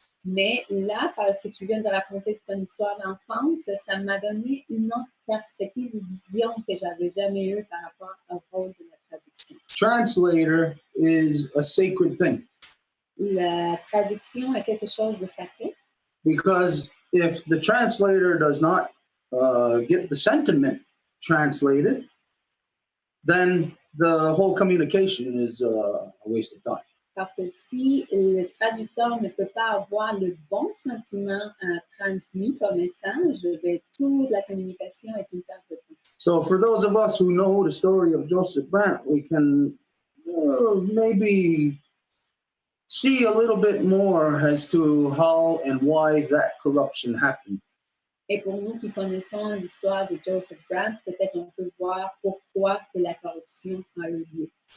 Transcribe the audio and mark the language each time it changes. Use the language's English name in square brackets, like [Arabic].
[French] Mais là, parce que tu viens de raconter ton histoire d'enfance, ça m'a donné une autre perspective, une vision que j'avais jamais eue par rapport au rôle de la traduction. [English] Translator is a sacred thing. [French] La traduction est quelque chose de sacré. [English] Because if the translator does not get the sentiment translated, then the whole communication is a waste of time. [French] Parce que si le traducteur ne peut pas avoir le bon sentiment transmis comme message, toute la communication est une perte de temps. [English] So for those of us who know the story of Joseph Brant, we can maybe see a little bit more as to how and why that corruption happened. [French] Et pour nous qui connaissons l'histoire de Joseph Brant, peut-être on peut voir pourquoi que la corruption a eu lieu.